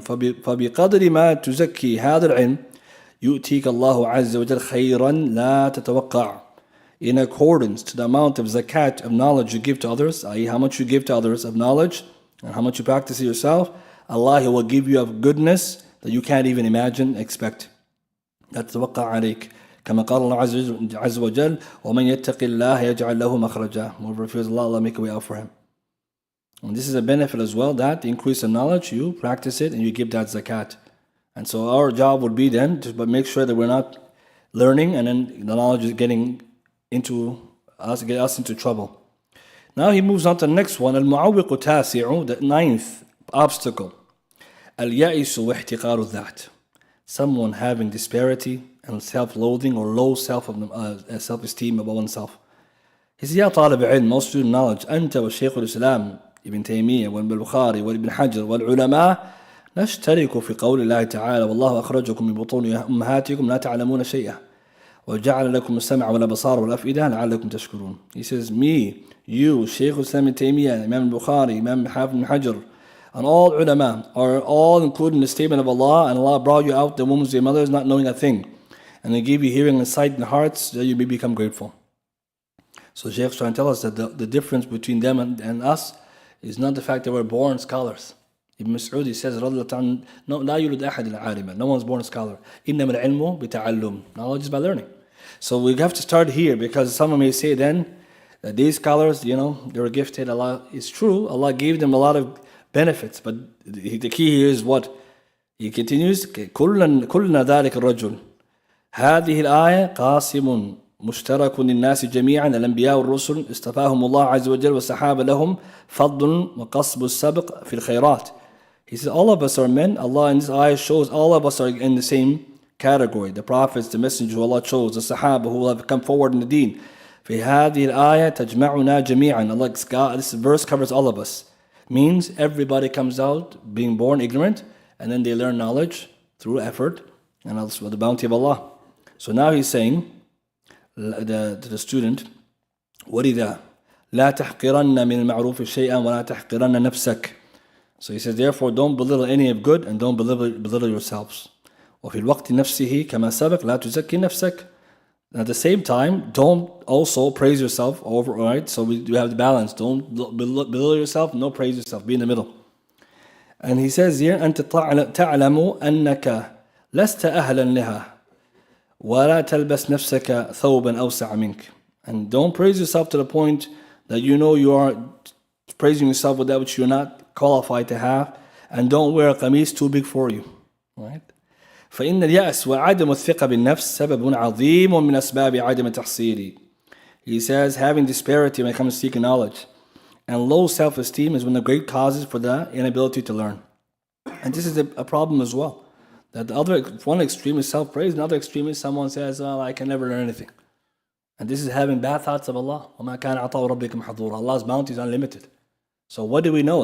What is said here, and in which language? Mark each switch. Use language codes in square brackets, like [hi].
[ar] فَبِقَدْرِ مَا تُزَكِّي هَذَا الْعِلْمِ يُؤْتِيكَ اللَّهُ عَزَّ وَجَلَّ خَيْرًا لَا تَتَوَقَّعُ. [en] In accordance to the amount of zakat of knowledge you give to others, i.e. how much you give to others of knowledge, and how much you practice it yourself, Allah will give you of goodness that you can't even imagine, expect. [ar] لا تتوقع عليك. كما قال الله عز وجل ومن يتق الله يجعل له مخرجا. [en] Whoever fears Allah, Allah make a way out for him. And this is a benefit as well, that the increase in knowledge, you practice it and you give that zakat. And so our job would be then to make sure that we're not learning and then the knowledge is getting into us, get us into trouble. Now he moves on to the next one. [ar] المعوق تاسع, [en] the ninth obstacle. [ar] اليأس واحتقار الذات. [en] Someone having disparity and self-loathing or low self-esteem about oneself. He says, [ar] يا طالب علم, [en] most student knowledge, [ar] أنت والشيخ الإسلام ابن تيمية والبخاري وابن حجر والعلماء نشترك في قول الله تعالى والله أخرجكم من بطون أمهاتكم لا تعلمون شيئا وجعل لكم السمع والأبصار والأفئدة لعلكم تشكرون. [en] He says, me, you, Shaykh Islam ibn Taymiyyah, Imam Bukhari, Imam Ibn Hajar, and all ulama are all included in the statement of Allah, and Allah brought you out the wombs of your mothers not knowing a thing, and He gave you hearing and sight and hearts that you may become grateful. So Shaykh is trying to tell us that the difference between them and us is not the fact that we're born scholars. Ibn Mas'ud, he says, no, [ar] لا يولد أحد العالم. [en] No one's born a scholar. [ar] إنما العلم بتعلم. [en] Knowledge is by learning. So we have to start here, because someone may say then that these scholars, they were gifted. Allah, it's true. Allah gave them a lot of benefits, but the key here is what? He continues, [ar] كلنا ذلك الرجل. هذه الآية قاسم مشترك للناس جميعا الأنبياء والرسل استفاهم الله عز وجل والصحابة لهم فضل وقصب السبق في الخيرات. [en] He says all of us are men. Allah in this ayah shows all of us are in the same category. The prophets, the messengers who Allah chose, the Sahaba who have come forward in the deen. [ar] في هذه الآية تجمعنا جميعا. [en] Allah, this verse covers all of us. Means everybody comes out being born ignorant, and then they learn knowledge through effort and also the bounty of Allah. So now he's saying to the student, [ar] وَلِذَا لَا تَحْقِرَنَّ مِنَ الْمَعْرُوفِ شَيْئًا وَلَا تَحْقِرَنَّ نَفْسَكَ. [en] So he says, therefore don't belittle any of good and don't belittle yourselves. [ar] وفي الوقت نفسه كما سبق لا تزكي نفسك. [en] At the same time, don't also praise yourself over, right? So we have the balance. Don't belittle yourself, no praise yourself. Be in the middle. And he says here, [ar] أنت تعلم أنك لست أهلا لها ولا تلبس نفسك ثوبا أوسع منك. [en] And don't praise yourself to the point that you are praising yourself with that which you're not qualified to have, and don't wear a qamis too big for you, right? [ar] فإن اليأس وعدم الثقة بالنفس سبب عظيم من أسباب عدم تحصيلي. [en] He says having disparity when it comes to seeking knowledge and low self-esteem is one of the great causes for the inability to learn. And this is a problem as well. That one extreme is self-praise, another extreme is someone says, I can never learn anything. And this is having bad thoughts of Allah. [ar] وَمَا كَانَ عَطَاءُ رَبِّكَ مَحْظُورًا. [en] Allah's bounty is unlimited. So what do we know?